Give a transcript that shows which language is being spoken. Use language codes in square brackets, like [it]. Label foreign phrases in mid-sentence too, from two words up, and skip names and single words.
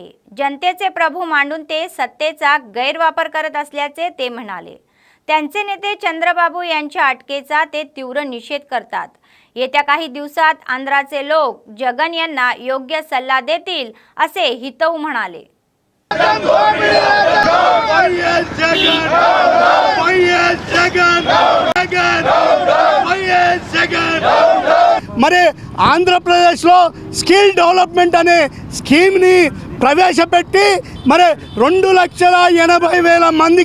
[mr] जनतेचे प्रभू मांडून ते सत्तेचा गैरवापर करत असल्याचे ते म्हणाले. त्यांचे नेते चंद्रबाबू यांच्या अटकेचा ते तीव्र निषेध करतात. येत्या काही दिवसात आंध्राचे लोक जगन यांना योग्य सल्ला देतील असे हितऊ म्हणाले. [te] మరి ఆంధ్రప్రదేశ్లో [en] skill development [te] అనే స్కీమ్ని ప్రవేశపెట్టి మరి 2,80,000 మందికి